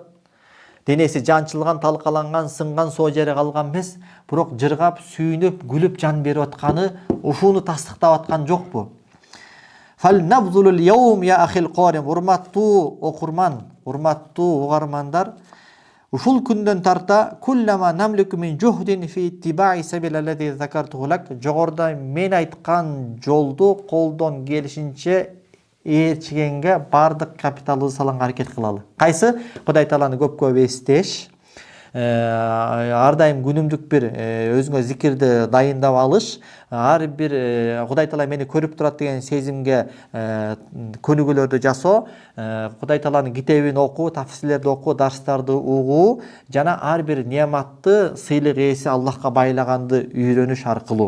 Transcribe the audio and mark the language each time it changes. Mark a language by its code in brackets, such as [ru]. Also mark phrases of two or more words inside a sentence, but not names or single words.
[ky] Денеси жанчылган, талкаланган, сынган, соо жери калган эмес, бирок жыргап, сүйүнүп, күлүп жан берип атканы ушуну тастыктап аткан жокпу? [ar] فلنبذل اليوم يا أخي الكريم, [ky] урматтуу окурман, урматтуу угармандар, ушул күндөн тарта [ar] كل ما نملك من جهد في اتباع سبيل الذي ذكرته لك, [ky] жогоруда мен айткан жолду колдон келишинче ээрчигенге бардык капиталыбызды салганга аракет кылалы. Кайсы? Кудай Тааланы көп эстеш, ар дайым күнүмдүк бир өзүңө зикирди дайындап алыш, ар бир Кудай Таала мени көрүп турат деген сезимге көнүгүүлөрдү жасоо, Кудай Тааланын китебин окуу, тафсирлерди окуу, дарстарды угуу жана ар бир неаматты сыйлык ээси Аллахка байлаганды үйрөнүш аркылуу.